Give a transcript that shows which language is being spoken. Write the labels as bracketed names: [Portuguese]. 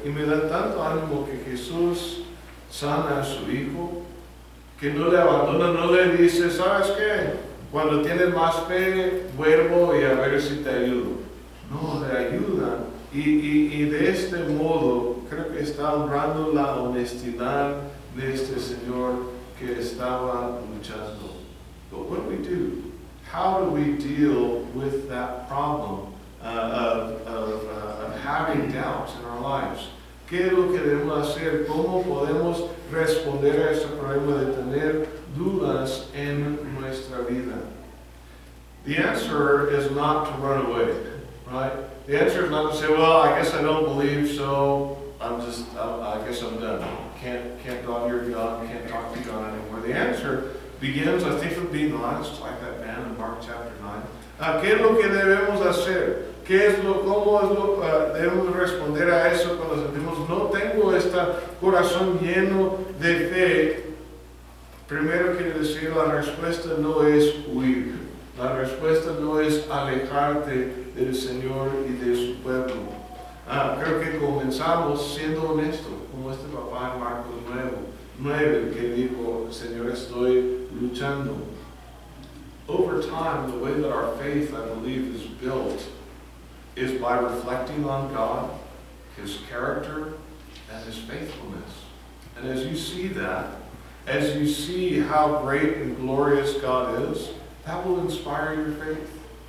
[Spanish] Y me da tanto ánimo que Jesús sana a su hijo, que no le abandona, no le dice, ¿sabes qué? Cuando tienes más fe, vuelvo y a ver si te ayudo. No, le ayuda. Y de este modo, creo que está honrando la honestidad de este señor que estaba luchando. [English] But what do we do? How do we deal with that problem of having doubts in our lives? [Spanish] ¿Qué es lo que debemos hacer? ¿Cómo podemos responder a este problema de tener dudas en nuestra vida? [English] The answer is not to run away, right? The answer is not to say, well, I guess I don't believe, so I guess I'm done. Can't go on your God, can't talk to God anymore. The answer begins, I think, with being honest, like that man in Mark chapter 9. [Spanish] ¿Qué es lo que debemos hacer? ¿Cómo debemos responder a eso cuando sentimos, no tengo este corazón lleno de fe? Primero quiere decir, la respuesta no es huir. La respuesta no es alejarte del Señor y de su pueblo. Creo que comenzamos siendo honestos, como este papá en Marcos 9, que dijo, Señor, estoy luchando. [English] Over time, the way that our faith, I believe, is built is by reflecting on God, His character, and His faithfulness. And as you see that, as you see how great and glorious God is, that will inspire your faith.